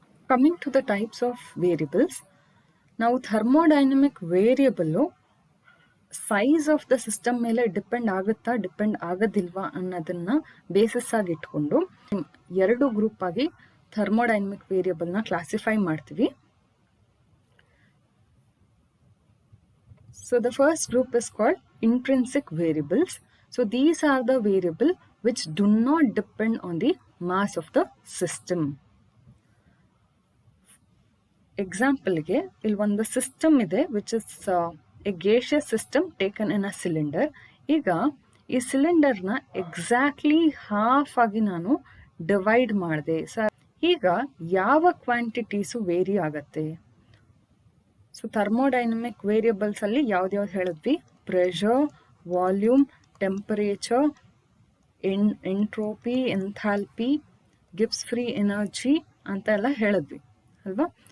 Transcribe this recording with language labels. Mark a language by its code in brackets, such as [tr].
[en] coming to the types of variables, [kn] ನಾವು thermodynamic variable [en] size of the system [kn] ಮೇಲೆ depend ಆಗುತ್ತಾ depend ಆಗೋದಿಲ್ವಾ ಅನ್ನೋದನ್ನ basis ಆಗಿ ಇಟ್ಕೊಂಡು 2 ಗ್ರೂಪ್ ಆಗಿ ಥರ್ಮೋಡೈನಮಿಕ್ ವೇರಿಯಬಲ್ನ ಕ್ಲಾಸಿಫೈ ಮಾಡ್ತೀವಿ. [en] So the first group is called intrinsic variables. So these are the variable which do not depend on the mass of the system. Example [kn] ಗೆ ಇಲ್ಲಿ ಒಂದು ಸಿಸ್ಟಮ್ ಇದೆ [en] which is a gaseous system taken in a cylinder. [kn] ಈಗ ಈ ಸಿಲಿಂಡರ್ನ exactly half ಆಗಿ ನಾನು divide ಮಾಡಿದೆ. ಈಗ ಯಾವ ಕ್ವಾಂಟಿಟೀಸು ವೇರಿ ಆಗತ್ತೆ? ಸೊ ಥರ್ಮೋಡೈನಮಿಕ್ ವೇರಿಯಬಲ್ಸ್ ಅಲ್ಲಿ ಯಾವ್ದ್ಯಾವ್ದು ಹೇಳಿದ್ವಿ? Pressure, volume, temperature, entropy, enthalpy, Gibbs free energy ಅಂತ ಎಲ್ಲ ಹೇಳಿದ್ವಿ ಅಲ್ವಾ?